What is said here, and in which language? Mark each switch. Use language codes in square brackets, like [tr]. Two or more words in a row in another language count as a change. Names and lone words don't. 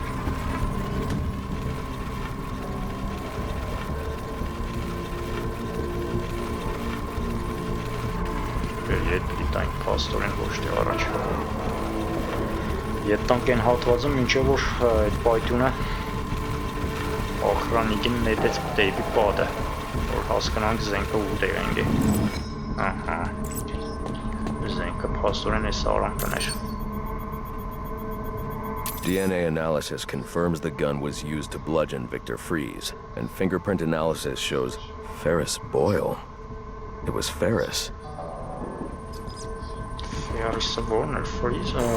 [hy] Ետ դիտանք պաստորեն ոչ թե առաջ։ Ետ տանք են հատվածը մինչև որ այդ պայթյունը ախրանիկին նետեց դեպի պատը, որ հասկանանք զենքը ուտեղ ենք է։ Ահա։ [en] DNA analysis confirms the gun was used to bludgeon Victor Freeze, and fingerprint analysis shows Ferris Boyle. It was Ferris. Ferris Boyle, Freeze,